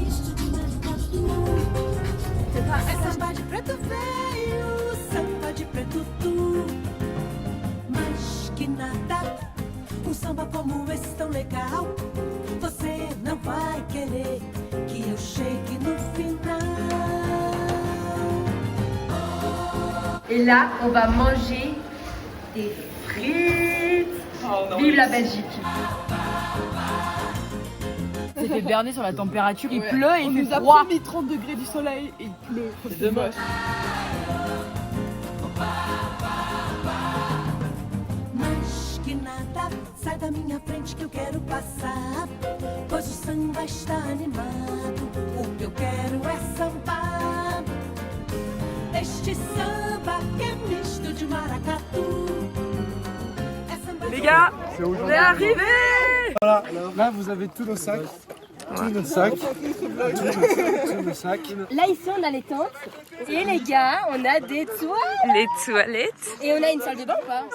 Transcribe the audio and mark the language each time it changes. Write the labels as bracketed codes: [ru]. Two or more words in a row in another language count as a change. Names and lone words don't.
[pt] Samba de preto veio, samba de preto tu. Mas que nada, samba como esse tão legal. Você não vai querer que eu chegue no final. [fr] Et là, on va manger des frites. Vive la Belgique. C'était berné sur la température, il pleut et il fait froid. On nous a promis 30 degrés du soleil et il pleut. C'est moche. [pt] Mas que nada, sai da minha frente que eu quero passar. Pois o samba está animado, o que eu quero é sambar. Este samba que é misto de maracatu. [fr] Les gars, on est arrivés. Voilà, là vous avez tous nos sacs. Tous nos sacs. Tous nos sacs. Là, ici, on a les tentes. Et les gars, on a des toilettes. Les toilettes. Et on a une salle de bain ou pas?